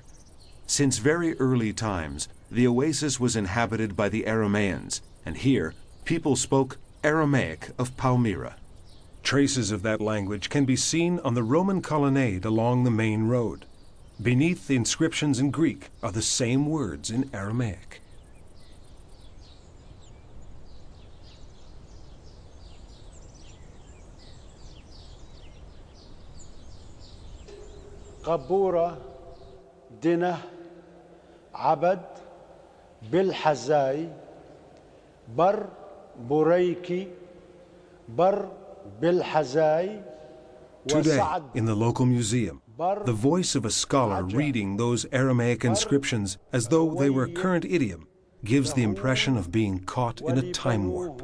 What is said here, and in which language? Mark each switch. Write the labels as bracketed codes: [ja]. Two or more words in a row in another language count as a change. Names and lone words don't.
[en] Since very early times, the oasis was inhabited by the Aramaeans, and here people spoke Aramaic of Palmyra. Traces of that language can be seen on the Roman colonnade along the main road. Beneath the inscriptions in Greek are the same words in Aramaic. [arc] קבורה דנה עבד בלחזי בר בריכי בר בלחזי. [en] Today, in the local museum, the voice of a scholar reading those Aramaic inscriptions as though they were current idiom gives the impression of being caught in a time warp.